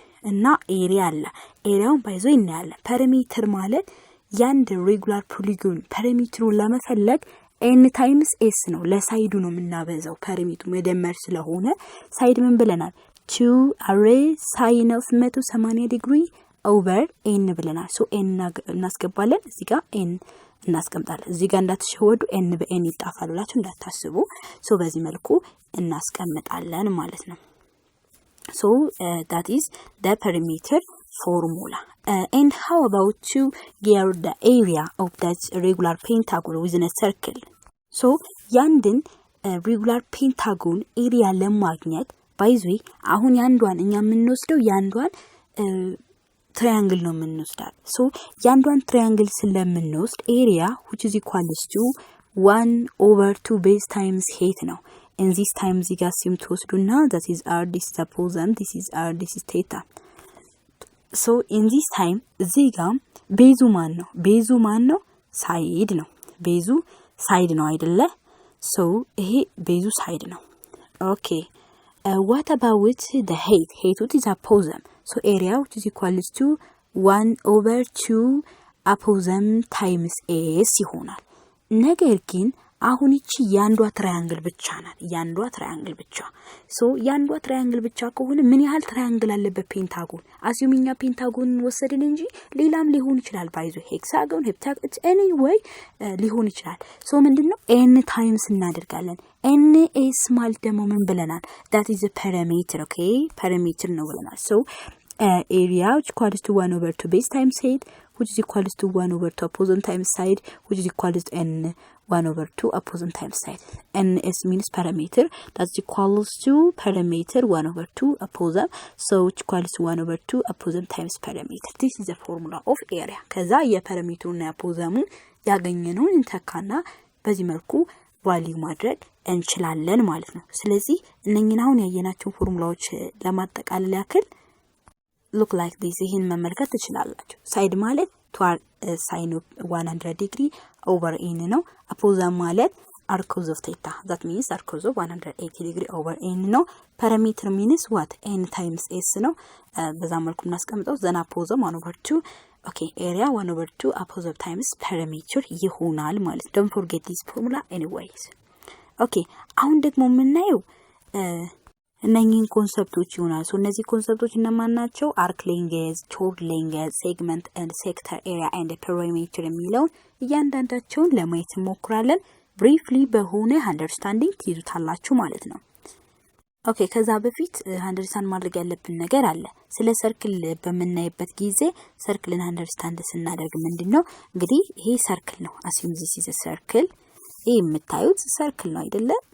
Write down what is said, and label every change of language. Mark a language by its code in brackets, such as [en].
[am] እና ኤሪያ አለ ኤሪያውን ባይዞ እናያለን ፐሪሜትር ማለት ያንድ ሬጉላር ፖሊጎን ፐሪሜትሩን ለመፈለግ n times s ነው ለሳይዱ ነው የምናበዛው ፐሪሜትሩ መደመር ስለሆነ ሳይድ ምን ብለናል 2 array sin of 180 ዲግሪ over n ብለናል so n እናስገባለን እዚህ ጋር n እናስቀምጣለን እዚህ ጋር እንዳትሸወዱ n በn ይጣፋሉላችሁ እንዳታስቡ so በዚህ መልኩ እናስቀምጣለን ማለት ነው [en] so that is the perimeter formula. And how about to get the area of that regular pentagon within a circle? So ያንድን regular pentagon area ለማግኘት [am] ባይዙይ አሁን ያንዷን እኛ የምንወስደው ያንዷን triangle ነው የምንወስዳት። [en] so ያንዷን triangle ስለምንወስድ area which is equals to 1/2 base times height ነው። and this time [am] እዚህ ጋር ሲም ትወስዱና [en] that is r, this is opposite, this is r, this is theta. [am] so in this time እዚህ ጋር ቤዙ ማን ነው ሳይድ ነው። ቤዙ ሳይድ ነው አይደለ? [en] so [am] ይሄ ቤዙ ሳይድ ነው። [en] okay what about the height? height is opposite, so area which is equals to 1/2 opposite times s [am] ይሆናል። ነገር ግን አሁን እቺ ያንዷ ትራያንግል ብቻ ናት። ያንዷ ትራያንግል ብቻ ሶ ያንዷ ትራያንግል ብቻ ከሆነ ምን ያህል ትራያንግል አለበት ፔንታጎን? አዚዩሚኛ ፔንታጎን ወሰድን እንጂ ሌላም ሊሆን ይችላል። ባይዞ ሄክሳጎን ሄፕታጎን ኤኒዌይ ሊሆን ይችላል። ሶ ምንድነው n ታይምስ እናደርጋለን። n s ማለት ደግሞ ምን ብለናል? [en] that is a parameter. okay parameter ነው ብለናል። ሶ area which equals to 1/2 base times height which is equals to 1/2 opposite times side which is equals to n 1/2 opposite times side. ns means parameter, that's equals to parameter 1/2 opposite, so which equals to 1/2 opposite times parameter. This is the formula of area. [am] ከዛ የፐራሜትሩና የአፖዘሙን ያገኘነውን እንተካና በዚህ መልኩ ቫልዩ ማድረግ እንችላለን ማለት ነው። ስለዚህ እነኚህን አሁን ያየናቸው ፎርሙላዎች ለማጠቃለል ያክል [en] look like this [am] ይሄን መመልከት ትችላላችሁ። ሳይድ ማለት toward sin of 100 degree over n ነው። opposite ማለት arc of theta, that means arc of 180 degree over n ነው። [en] parameter means what? n times s ነው። [am] በዛ መልኩ እናስቀምጠው [en] ዘና opposite 1/2 okay area 1/2 opposite times parameter ይሆናል ማለት። don't forget this formula anyways. [am] okay አሁን ደግሞ የምናየው እነኚህን ኮንሰፕቶች ይሆናል። ሶ እነዚህ ኮንሰፕቶች እነማን ናቸው? አርክ ሌንግዝ፣ ቾርድ ሌንግዝ፣ ሴግመንት ኤንድ ሴክተር ኤሪያ ኤንድ ፔሪሜትር የሚለውን እያንዳንዳቸውን ለማየት እንሞክራለን። ብሪፍሊ በሆነ አንደርስታንዲንግ ትይዙታላችሁ ማለት ነው። ኦኬ ከዛ በፊት አንደርስታንድ ማድረግ ያለብን ነገር አለ። ስለ ሰርክል በመናይበት ጊዜ ሰርክልን አንደርስታንድ ስናደርግ ምንድነው እንግዲህ ይሄ ሰርክል ነው። አሲዩም ዚስ ኢዝ አ ሰርክል። ይሄ የምታዩት ሰርክል ነው አይደለ?